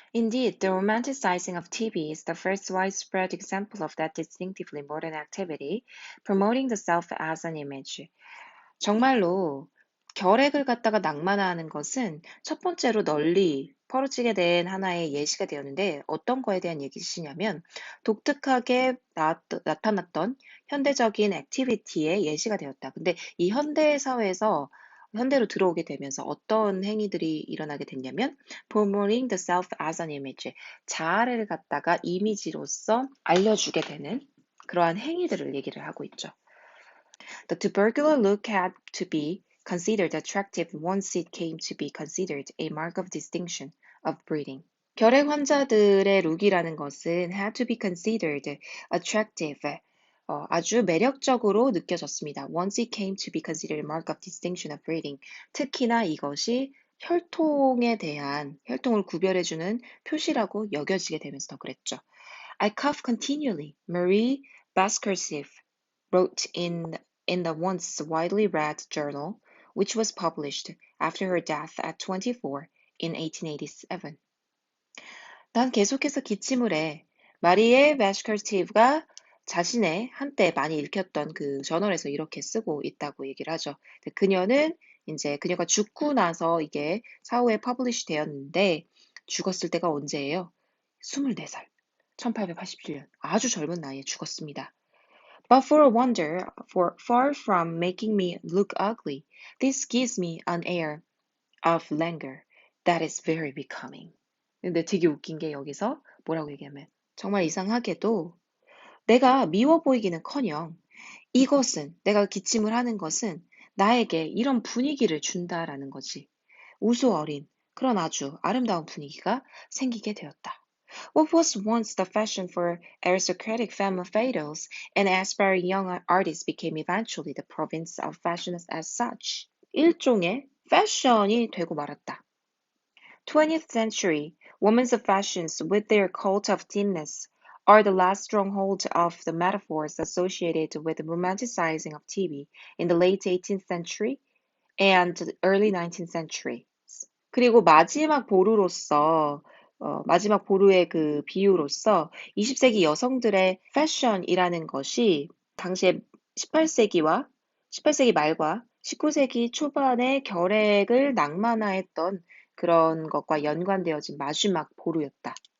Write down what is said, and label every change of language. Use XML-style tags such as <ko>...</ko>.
<en>Indeed, the romanticizing of TV is the first widespread example of that distinctively modern activity, promoting the self as an image.</en> <ko>정말로 결핵을 갖다가 낭만화하는 것은 첫 번째로 널리 퍼지게 된 하나의 예시가 되었는데 어떤 거에 대한 얘기시냐면 독특하게 나타났던 현대적인 액티비티의 예시가 되었다. 근데 이 현대 사회에서 현대로 들어오게 되면서 어떤 행위들이 일어나게 됐냐면</ko> <en>promoting the self as an image,</en> <ko>자아를 갖다가 이미지로서 알려주게 되는 그러한 행위들을 얘기를 하고 있죠.</ko> <en>The tubercular look had to be considered attractive once it came to be considered a mark of distinction of breeding.</en> <ko>결핵 환자들의 룩이라는 것은</ko> <en>had to be considered attractive,</en> <ko>아주 매력적으로 느껴졌습니다.</ko> <en>Once it came to be considered a mark of distinction of breeding.</en> <ko>특히나 이것이 혈통을 구별해주는 표시라고 여겨지게 되면서 더 그랬죠.</ko> <en>I cough continually, Marie Baskerville wrote in the once widely read journal, which was published after her death at 24 in 1887.</en> <ko>난 계속해서 기침을 해. 마리에 베스커티브가 자신의 한때 많이 읽혔던 그 저널에서 이렇게 쓰고 있다고 얘기를 하죠. 그녀는 이제 그녀가 죽고 나서 이게 사후에 퍼블리시 되었는데 죽었을 때가 언제예요? 24살. 1887년. 아주 젊은 나이에 죽었습니다. But for a wonder, far from making me look ugly, this gives me an air of languor that is very becoming. 근데 되게 웃긴 게 여기서 뭐라고 얘기하면 정말 이상하게도 내가 미워 보이기는커녕 이것은 내가 기침을 하는 것은 나에게 이런 분위기를 준다라는 거지. 우수 어린 그런 아주 아름다운 분위기가 생기게 되었다.</ko> <en>What was once the fashion for aristocratic femme fatales and aspiring young artists became eventually the province of fashion as such.</en> <ko>일종의 패션이 되고 말았다.</ko> <en>20th century, women's fashions with their cult of thinness are the last stronghold of the metaphors associated with the romanticizing of TV in the late 18th century and early 19th century.</en> <ko>그리고 마지막 보루의 그 비유로서 20세기 여성들의 패션이라는 것이 당시에 18세기 말과 19세기 초반의 결핵을 낭만화했던 그런 것과 연관되어진 마지막 보루였다.</ko>